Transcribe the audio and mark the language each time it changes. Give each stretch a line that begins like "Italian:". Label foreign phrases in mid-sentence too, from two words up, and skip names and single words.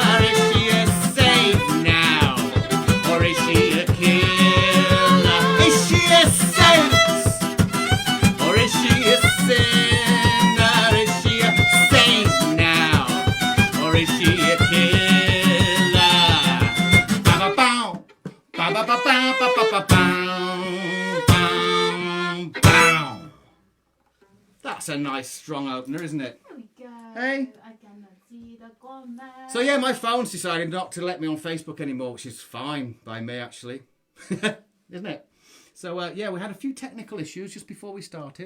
English: Is she a saint now, or is she a killer? Is she a saint, or is she a sinner? Is she a saint now, or is she a killer? Ba-ba-bow, ba-ba-ba-ba-ba-ba-bow, That's a nice strong opener, isn't it? There we go. Hey. I cannot see the comment. So yeah, my phone's decided not to let me on Facebook anymore, which is fine by me actually, isn't it? So yeah, we had a few technical issues just before we started,